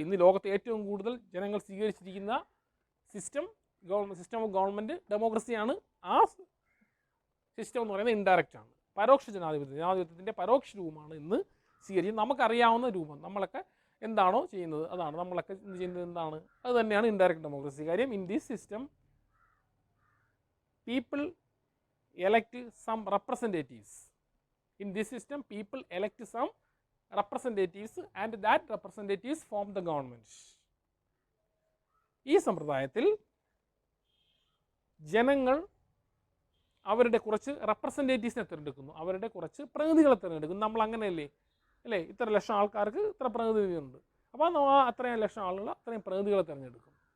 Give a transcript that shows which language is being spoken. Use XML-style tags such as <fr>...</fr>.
<ml>ഇന്ന് ലോകത്തെ ഏറ്റവും കൂടുതൽ ജനങ്ങൾ സ്വീകരിച്ചിരിക്കുന്ന സിസ്റ്റം ഓഫ് ഗവൺമെൻറ് ഡെമോക്രസിയാണ്. ആ സിസ്റ്റം എന്ന് പറയുന്നത് ഇൻഡയറക്റ്റ് ആണ്. പരോക്ഷ ജനാധിപത്യത്തിൻ്റെ പരോക്ഷ രൂപമാണ് ഇന്ന് സ്വീകരിക്കുന്നത്. നമുക്കറിയാവുന്ന രൂപം, നമ്മളൊക്കെ എന്താണോ ചെയ്യുന്നത് അതാണ്, നമ്മളൊക്കെ ചെയ്യുന്നത് എന്താണ് അത് തന്നെയാണ് ഇൻഡയറക്റ്റ് ഡെമോക്രസി. കാര്യം</ml> <en>In this system people elect some representatives. In this system, people elect some representatives and that representatives form the government.</en> <ml>ഈ സമ്പ്രദായത്തിൽ ജനങ്ങൾ അവരുടെ കുറച്ച് റെപ്രസെൻറ്റേറ്റീവ്സിനെ തിരഞ്ഞെടുക്കുന്നു, അവരുടെ കുറച്ച് പ്രതിനിധികളെ തിരഞ്ഞെടുക്കുന്നു. നമ്മൾ അങ്ങനെയല്ലേ അല്ലേ, ഇത്ര ലക്ഷം ആൾക്കാർക്ക് ഇത്ര പ്രതിനിധിയുണ്ട്, അപ്പോൾ അത്രയും ലക്ഷം ആളുകൾ അത്രയും പ്രതിനിധികളെ തിരഞ്ഞെടുക്കും.</ml>